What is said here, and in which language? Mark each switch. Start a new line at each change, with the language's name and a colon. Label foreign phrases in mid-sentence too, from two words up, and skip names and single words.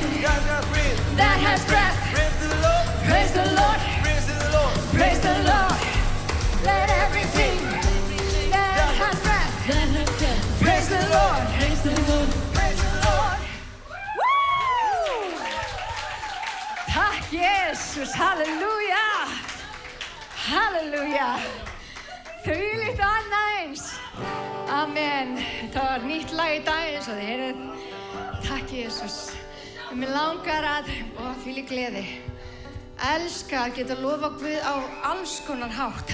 English: that's our breath. that has breath Praise the Lord. praise the Lord. Praise the Lord. Praise the Lord. Let everything that has breath praise the Lord. Praise the Lord. Praise the Lord. Woo!
Icelandic: Takk Jesus, halleluja. Halleluja. Þvílíkt og annað eins. Amen. Það var nýtt lag í dag eins og þið heyrið. Takk Jesus. Mér langar að, og þvílík gleði, elska að geta lofa Guð á alls konar hátt.